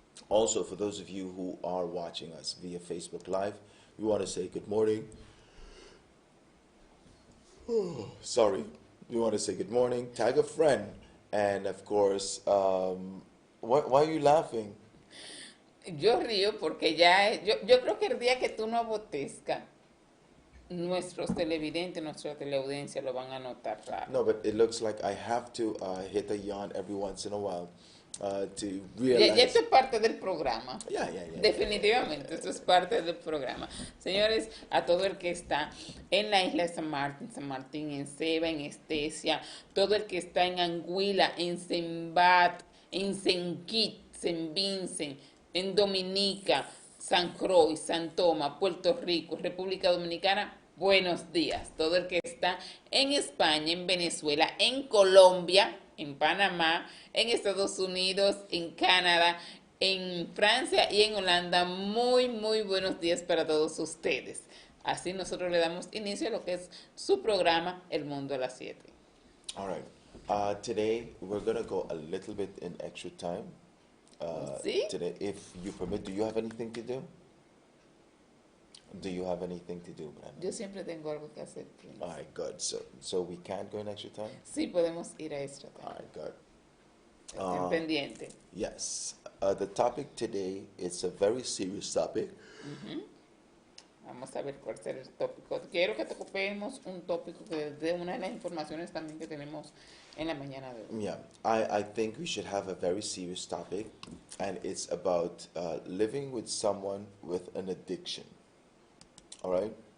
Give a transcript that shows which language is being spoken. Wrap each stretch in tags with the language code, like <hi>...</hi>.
<en>Also, for those of you who are watching us via Facebook Live, we want to say good morning. Sorry. We want to say good morning, tag a friend, and of course, why are you laughing?</en> <es>Yo río porque yo creo que el día que tú no apetezca, nuestros televidentes, nuestra teleaudiencia lo van a notar raro.</es> <en>No, but it looks like I have to hit a yawn every once in a while to</en> <es>Ya</es> <en>realize.</en> <es>esto es parte del programa.</es> <en>Yeah.</en> <es>Definitivamente, esto es parte del programa. Señores, a todo el que está en la isla de San Martín, en Ceiba, en Estesia, todo el que está en Anguila, en Sembat, en Senquit, San Vincent, en Dominica, San Croix, San Tomás, Puerto Rico, República Dominicana, buenos días. Todo el que está en España, en Venezuela, en Colombia, en Panamá, en Estados Unidos, en Canadá, en Francia y en Holanda, muy buenos días para todos ustedes. Así nosotros le damos inicio a lo que es su programa El Mundo a las 7.</es> <en>All right. Today we're gonna go a little bit in extra time.</en> <es>¿Sí?</es> <en>Today, if you permit, do you have anything to do? Do you have anything to do, Brandon?</en> <es>Yo siempre tengo algo que hacer, Prince.</es> <en>All right, good. So we can't go in extra time?</en> <es>Sí, podemos ir a extra</es> <en>All time. right, good.</en> <es>Estén pendientes.</es> <en>Yes. The topic today is a very serious topic.</en> <es>Vamos a ver cuál será el tópico. Quiero que ocupemos un tópico que es de una de las informaciones también que tenemos en la mañana de hoy.</es> <en>Yeah, I think we should have a very serious topic, and it's about living with someone with an addiction. All right?</en>